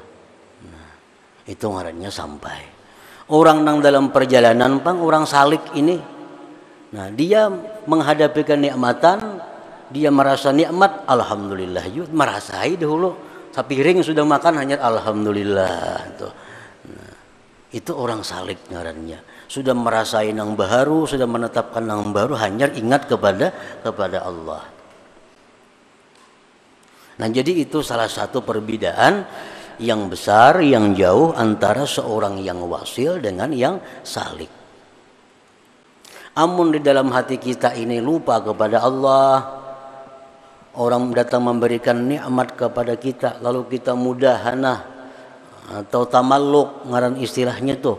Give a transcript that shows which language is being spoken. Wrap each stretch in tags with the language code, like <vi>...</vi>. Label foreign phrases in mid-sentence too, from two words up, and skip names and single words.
<id>Nah, itu ngarannya sampai. Orang nang dalam perjalanan orang salik ini, nah dia menghadapi kenikmatan, dia merasa nikmat, alhamdulillah, merasai dahulu.</id> <bjn>Sapiring sudah makan hanya alhamdulillah. Nah, itu orang salik ngarannya. Sudah merasai nang baharu,</bjn> <id>sudah menetapkan nang baru, hanya ingat kepada Allah. Nah, jadi itu salah satu perbedaan yang besar, yang jauh antara seorang yang wasil dengan yang salik. Amun di dalam hati kita ini lupa kepada Allah, orang datang memberikan nikmat kepada kita, lalu kita mudahana atau tamalluk, ngaran istilahnya tuh.</id>